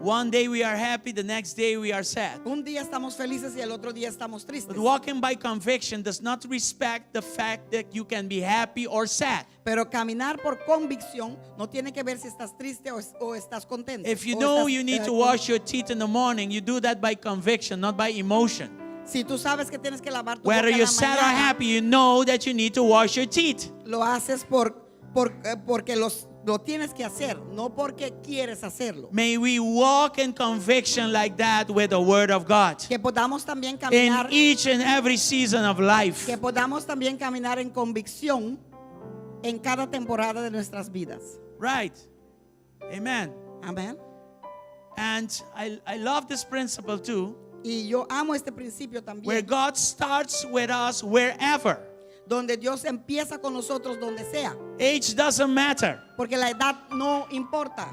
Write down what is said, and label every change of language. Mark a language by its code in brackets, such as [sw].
[en] one day we are happy, the next day we are sad. [es] un día estamos felices y el otro día estamos tristes. [en] But walking by conviction does not respect the fact that you can be happy or sad. [es] Pero caminar por convicción no tiene que ver si estás triste o estás contento. [en] If you [es] O [en] know [es] estás, [en] you need to [es] con- [en] wash your teeth in the morning, you do that by conviction, not by emotion. [es] Si tú sabes que tienes que lavar tu [en] Whether [es] boca en [en] you're sad or [es] mañana, [en] happy, you know that you need to wash your teeth. [es] lo haces porque lo tienes que hacer, no porque quieres hacerlo. [en] May we walk in conviction like that with the Word of God [es] Que podamos también [en] in [es] caminar, [en] each and every season of life. [es] que podamos también caminar en convicción en cada temporada de nuestras vidas. [en] Right. Amen. [es] Amén. [en] And I love this principle too, [es] Y yo amo este principio [en] where [es] también, [en] God starts with us wherever. [es] donde Dios empieza con nosotros donde sea, [en] Age doesn't matter. [es] porque la edad no importa.